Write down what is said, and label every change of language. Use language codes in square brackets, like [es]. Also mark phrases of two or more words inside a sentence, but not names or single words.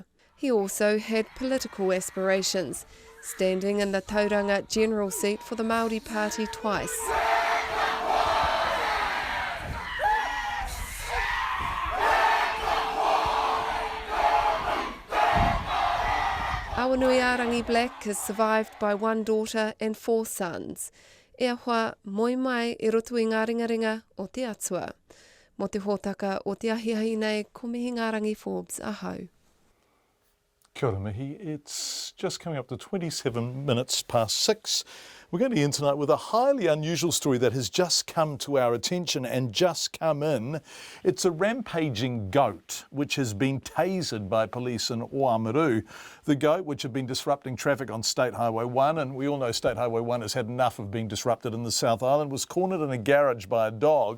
[en] He also had political aspirations, standing in the Tauranga general seat for the Maori Party twice. Awanui Arangi Black is survived by one daughter and 4 sons. [mi] E ahua moi mai e roto i ngā ringaringa o te atua. Mo te hōtaka o te ahiahi nei, ko mihi Ngā Rangi Forbes, ahau. Kia ora mihi. [en] It's just coming up to 27 minutes past 6. We're going to end tonight with a highly unusual story that has just come to our attention and just come in. It's a rampaging goat which has been tasered by police in Oamaru. The goat, which had been disrupting traffic on State Highway 1, and we all know State Highway 1 has had enough of being disrupted in the South Island, was cornered in a garage by a dog.